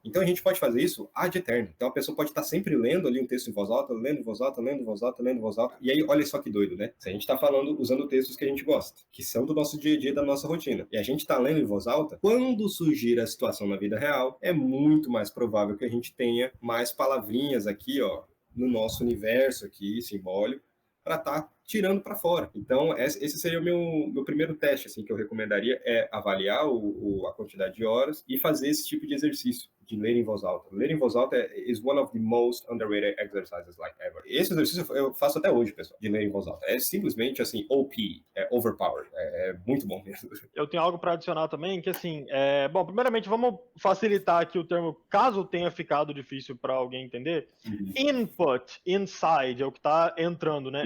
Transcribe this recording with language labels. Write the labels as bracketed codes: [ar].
[pt] Então, a gente pode fazer isso ad eterno. Então, a pessoa pode estar sempre lendo ali um texto em voz alta, lendo em voz alta, lendo em voz alta, lendo em voz alta. E aí, olha só que doido, né? Se a gente está falando, usando textos que a gente gosta, que são do nosso dia a dia, da nossa rotina, e a gente está lendo em voz alta, quando surgir a situação na vida real, é muito mais provável que a gente tenha mais palavrinhas aqui, ó, no nosso universo aqui, simbólico, para estar tirando para fora. Então, esse seria o meu primeiro teste, assim, que eu recomendaria, avaliar a quantidade de horas e fazer esse tipo de exercício, de ler em voz alta. Ler em voz alta [en] is one of the most underrated exercises like ever. [pt] Esse exercício eu faço até hoje, pessoal, de ler em voz alta. É simplesmente assim, OP, overpowered. É muito bom mesmo. Eu tenho algo para adicionar também, que assim, bom, primeiramente vamos facilitar aqui o termo, caso tenha ficado difícil para alguém entender. Input, inside, é o que está entrando, né?